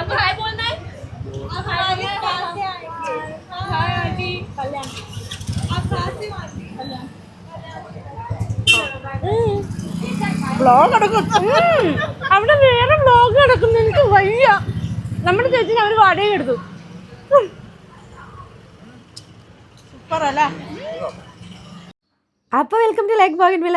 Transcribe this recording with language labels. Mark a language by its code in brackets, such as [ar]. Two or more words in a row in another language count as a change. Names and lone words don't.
[hi] आपको हाय बोलना है? हाय आंटी. कल्याण आप कहाँ से आंटी? कल्याण [ml] വ്ലോഗ് എടുക്കുന്നു. അവിടെ വേറെ വ്ലോഗ് എടുക്കുന്നു. എനിക്ക് വയ്യ. നമ്മുടെ ചേച്ചിനെ അവർ വാടക എടുത്തു. സൂപ്പർ അല്ലേ? [en] അപ്പോൾ welcome to like ബോഗൻ വില്ല.